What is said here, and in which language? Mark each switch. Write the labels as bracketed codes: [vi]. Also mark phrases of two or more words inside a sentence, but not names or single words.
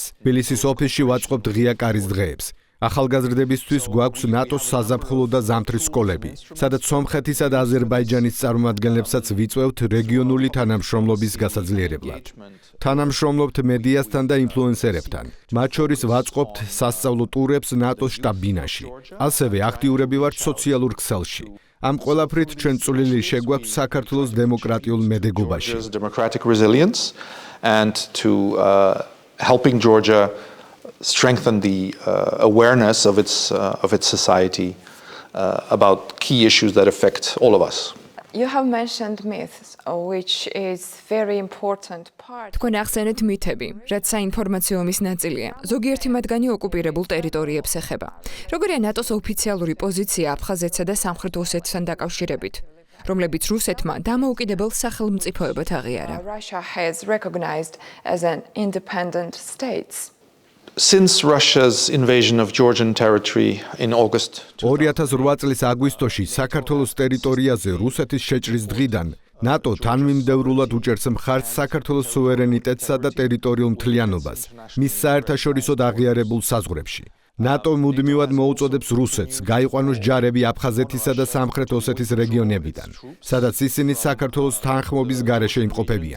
[ka] თბილისის ოფისში ვაწყობთ ღია კარის დღეებს. ახალგაზრდებისთვის გვაქვს ნატოს საზაფხულო და ზამთრის სკოლები, სადაც სომხეთისა და აზერბაიჯანის წარმომადგენლებსაც ვიწვევთ რეგიონული თანამშრომლობის გასაძლიერებლად. თანამშრომლობთ მედიასთან და ინფლუენსერებთან. მათ შორის ვაწყობთ სასწავლო ტურებს ნატოს შტაბ-ბინაში. ასევე აქტიურები ვართ სოციალურ ქსელში. ამ ყველაფრით ჩვენ წვლილი შეგვაქვს საქართველოს დემოკრატიულ მედეგობაში. [en] Democratic resilience and to helping Georgia strengthen the awareness of its society about key issues that affect all of us. You have mentioned myths, which is very important part. [ka] თქვენ ახსენეთ მითები, რაც საინფორმაციო ომის ნაწილია. ზოგიერთი მათგანი ოკუპირებულ ტერიტორიებს ეხება. როგორია ნატოს ოფიციალური პოზიცია აფხაზეთსა და სამხრეთ ოსეთთან დაკავშირებით, რომლებიც რუსეთმა დამოუკიდებელ სახელმწიფოებად აღიარა. [en] Russia has recognized as an independent state. Since Russia's invasion of Georgian territory in August [ka] 2008 წლის აგვისტოში საქართველოს ტერიტორიაზე რუსეთის შეჭრის დღიდან ნატო თანმიმდევრულად უჭერს მხარს საქართველოს სუვერენიტეტსა და ტერიტორიულ მთლიანობას მის საერთაშორისო აღიარებულ საზღვრებში. ნატო მუდმივად მოუწოდებს რუსეთს გაიყვანოს ჯარები აფხაზეთისა და სამხრეთ ოსეთის რეგიონებიდან, სადაც ისინი საქართველოს თანხმობის გარეშე იმყოფებიან.